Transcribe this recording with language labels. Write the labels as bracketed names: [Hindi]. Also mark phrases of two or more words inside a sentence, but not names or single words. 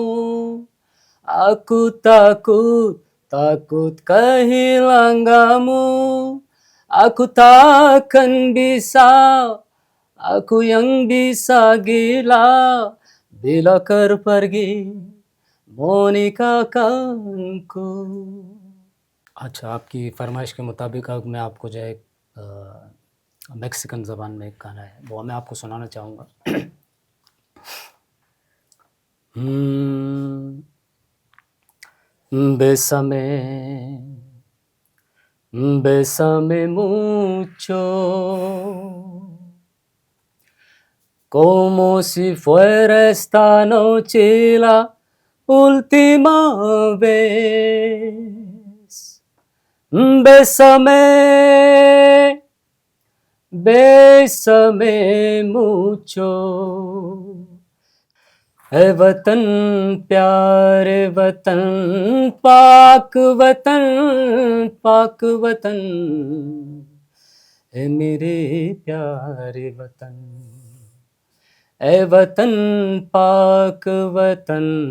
[Indonesian] Aku takut kehilanganmu. Aku takkan bisa, aku yang bisa gila bila kau pergi menikahkanku. [Urdu] اچھا، آپ کی فرمائش کے مطابق اب میں آپ کو جو ہے میکسیکن زبان میں ایک گانا ہے، وہ میں آپ کو سنانا چاہوں گا. [Spanish] Bésame mucho, como si fuera esta noche la última vez. Bésame, bésame mucho. [Urdu] اے وطن، پیارے وطن، پاک وطن، پاک وطن، اے میرے پیارے وطن، اے وطن، پاک وطن.